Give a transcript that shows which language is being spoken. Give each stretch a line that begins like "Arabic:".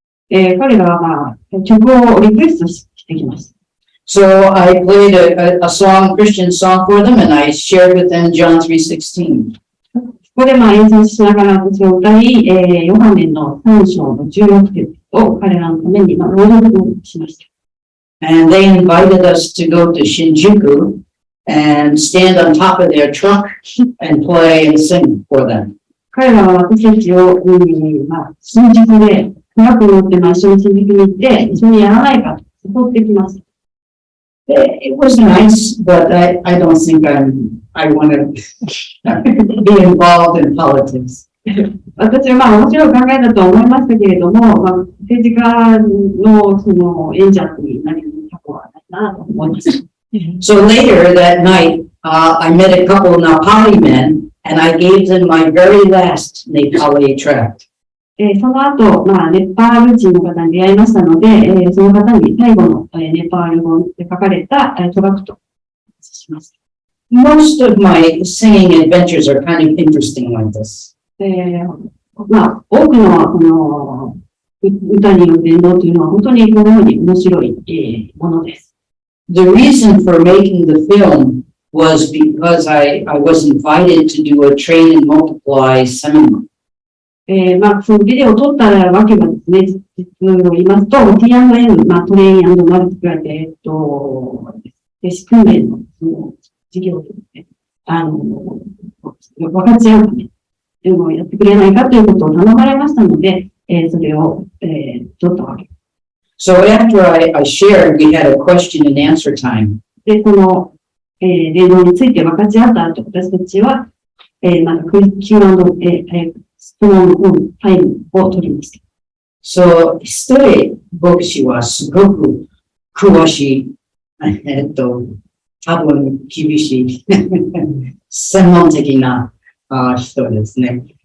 Japanese: 彼らは曲をリクエストしてきました。
English: So I played a song, Christian song for them, and I shared with them John 3:16.
Japanese: ここで演奏しながら私を歌い、ヨハネの3章の16節を彼らのために朗読しました。
English: And they invited us to go to Shinjuku and stand on top of their truck and play and sing for them.
Japanese: 彼らは私たちを、新宿でトラックに乗って一緒に新宿に行って一緒にやらないかと誘ってきました。
English: It was nice, but I don't think I want to be involved in politics.
Japanese: 私は面白い考えだと思いましたけれども、政治家のその演者になりたくはないなと思いました。
English: So later that night, I met a couple of Nepali men, and I gave them my very last Nepali tract.
Japanese: その後、ネパール人の方に出会いましたので、その方に最後のネパール語で書かれたトラクトをしました。
English: Most of my singing adventures are kind of interesting like this.
Japanese: 多くのこの歌による伝道というのは本当にこのように面白いものです。
English: The reason for making the film was because I was invited to do a train and multiply seminar.
Japanese: そのビデオを撮ったわけはですね、実を言いますと、T&M、トレイン&マルティプライで、訓練のその授業でですね、分かち合うためをやってくれないかということを頼まれましたので、それを、撮ったわけです。
English: So after I shared, we had a question and answer time.
Japanese: で、この、伝道について分かち合った後、私たちは、また Q&A、質問のタイムを取りました。 So, 一人、牧師はすごく詳しい、多分厳しい、専門的な人ですね。